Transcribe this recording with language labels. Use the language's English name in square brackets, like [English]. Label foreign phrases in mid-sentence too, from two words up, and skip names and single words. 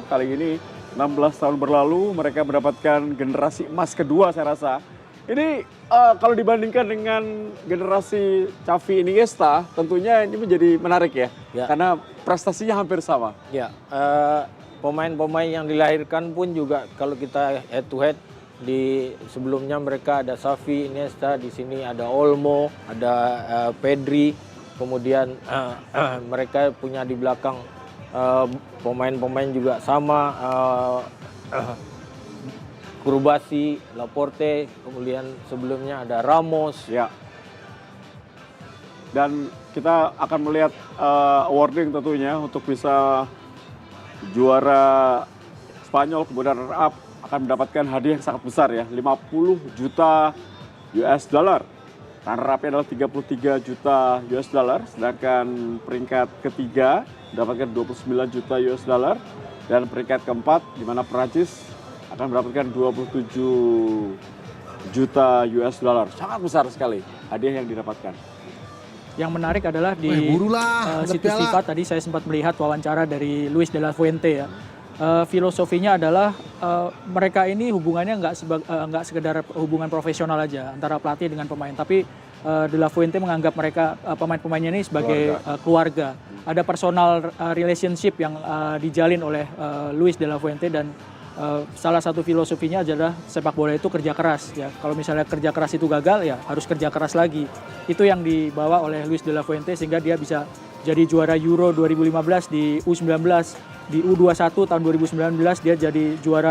[Indonesian] Kali ini 16 tahun berlalu mereka mendapatkan generasi emas kedua saya rasa. Ini kalau dibandingkan dengan generasi Xavi Iniesta, tentunya ini menjadi menarik ya, karena prestasinya hampir sama. Ya, pemain-pemain yang dilahirkan pun juga kalau kita [English] head to head [Indonesian] di sebelumnya mereka ada Xavi, Iniesta, di sini ada Olmo, ada Pedri, kemudian mereka punya di belakang pemain-pemain juga sama. Kurbasi, Laporte, kemudian sebelumnya ada Ramos. Ya. Dan kita akan melihat awarding tentunya untuk bisa juara Spanyol kemudian [English] runner up [Indonesian] akan mendapatkan hadiah yang sangat besar ya, 50 juta [English] US dollar. Runner up [Indonesian] adalah 33 juta [English] US dollar, [Indonesian] sedangkan peringkat ketiga mendapatkan 29 juta [English] US dollar [Indonesian] dan peringkat keempat di mana Prancis akan mendapatkan 27 juta [English] US dollar. [Indonesian] Sangat besar sekali hadiah yang didapatkan. Yang menarik adalah di situs FIFA tadi saya sempat melihat wawancara dari Luis de la Fuente ya. Filosofinya adalah mereka ini hubungannya nggak sekedar hubungan profesional aja antara pelatih dengan pemain, tapi de la Fuente menganggap mereka pemain-pemainnya ini sebagai keluarga. Ada [English] personal relationship [Indonesian] yang dijalin oleh Luis de la Fuente dan salah satu filosofinya adalah sepak bola itu kerja keras ya. Kalau misalnya kerja keras itu gagal ya harus kerja keras lagi. Itu yang dibawa oleh Luis de la Fuente sehingga dia bisa jadi juara Euro 2015 di U19, di U21 tahun 2019 dia jadi juara